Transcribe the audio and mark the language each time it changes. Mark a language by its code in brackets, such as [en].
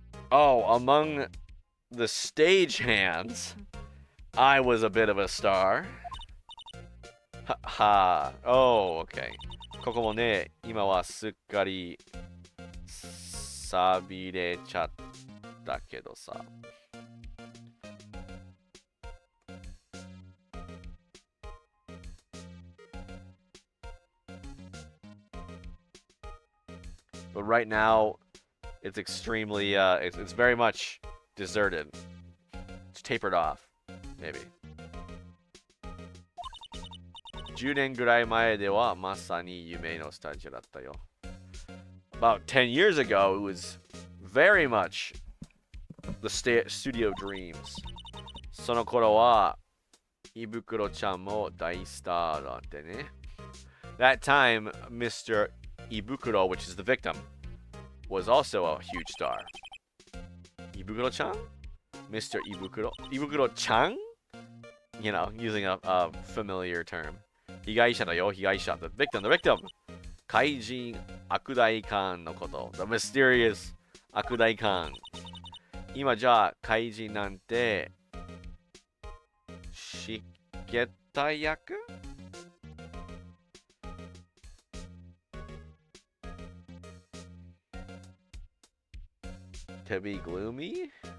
[en] Oh, among the stage hands, I was a bit of a star. Oh, okay. [ja] ここもね、今はすっかり錆びれちゃったけどさ。 [en] But right now, it's extremely, it's very much deserted. It's tapered off, maybe. [ja] 10年ぐらい前ではまさに夢のスタジオだったよ。 [en] About 10 years ago, it was very much the studio dreams. [ja] その頃は胃袋ちゃんも大スターだってね。 [en] That time, Mr. Ibukuro, which is the victim, was also a huge star. Ibukuro-chan? Mr. Ibukuro? Ibukuro-chan? You know, using a familiar term. [ja] 被害者だよ、被害者。 [en] The victim, the victim. [ja] 怪人悪大官のこと。 [en] The mysterious [ja] 悪大官。今じゃあ怪人なんて知けた役 [en] To be gloomy?